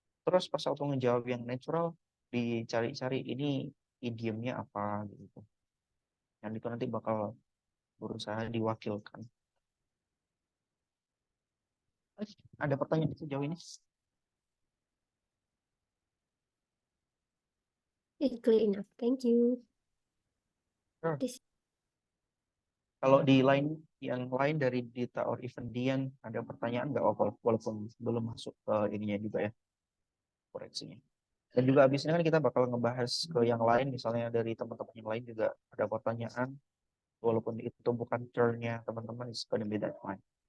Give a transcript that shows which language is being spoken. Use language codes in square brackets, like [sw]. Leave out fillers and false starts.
[id] Terus pas waktu ngejawab yang natural, dicari-cari ini idiomnya apa gitu. Dan itu nanti bakal berusaha diwakilkan. Ada pertanyaan sejauh ini? [en] It's clear enough. Thank you. Sure. This [id] Kalau di line yang lain dari Dita or even Dian ada pertanyaan nggak walaupun belum masuk ke ininya juga ya koreksinya. Dan juga abis ini kan kita bakal ngebahas ke yang lain, misalnya dari teman-teman yang lain juga ada pertanyaan, walaupun itu bukan turn-nya teman-teman, [en] it's gonna be that fine.